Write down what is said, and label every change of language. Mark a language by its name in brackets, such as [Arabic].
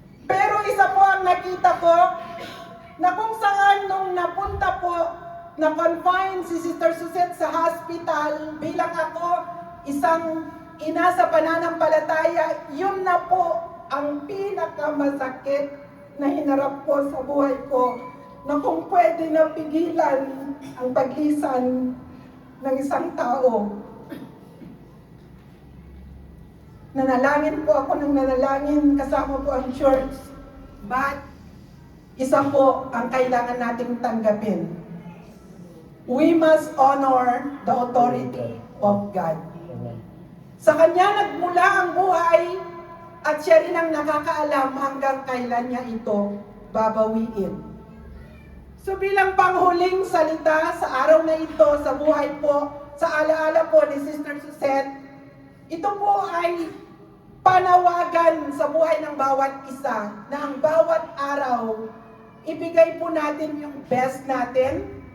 [Filipino] Pero isa po ang nakita ko, na kung saan nung napunta po, na-confine si Sister Suzette sa hospital, bilang ako isang ina sa pananampalataya, yun na po ang pinakamasakit na hinarap ko sa buhay ko, na kung pwede na pigilan ang paglisan ng isang tao. Nanalangin po ako ng nanalangin, kasama po ang church. But, isa po ang kailangan nating tanggapin. [English] We must honor the authority of God. [Filipino] Sa Kanya nagmula ang buhay at siya rin ang nakakaalam hanggang kailan niya ito babawiin. So bilang panghuling salita sa araw na ito, sa buhay po, sa alaala po ni Sister Suzette, ito po ay panawagan sa buhay ng bawat isa na ang bawat araw, ibigay po natin yung best natin.